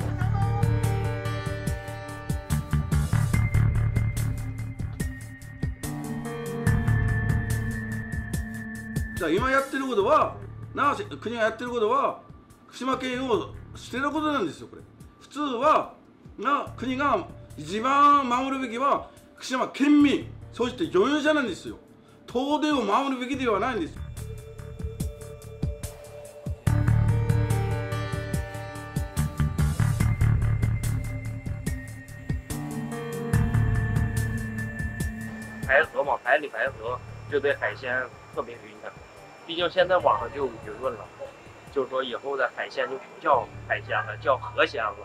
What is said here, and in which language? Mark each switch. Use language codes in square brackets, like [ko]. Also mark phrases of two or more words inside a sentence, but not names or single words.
[ja] 今やってることは、国がやってることは福島県を捨てることなんですよ。これ普通は国が一番守るべきは福島県民、そして所有者なんですよ。東電を守るべきではないんです。 [zh] 排河嘛，排里排河就对海鲜特别有影响。毕竟现在网上就有舆论了，就说以后的海鲜就不叫海鲜了，叫河鲜了。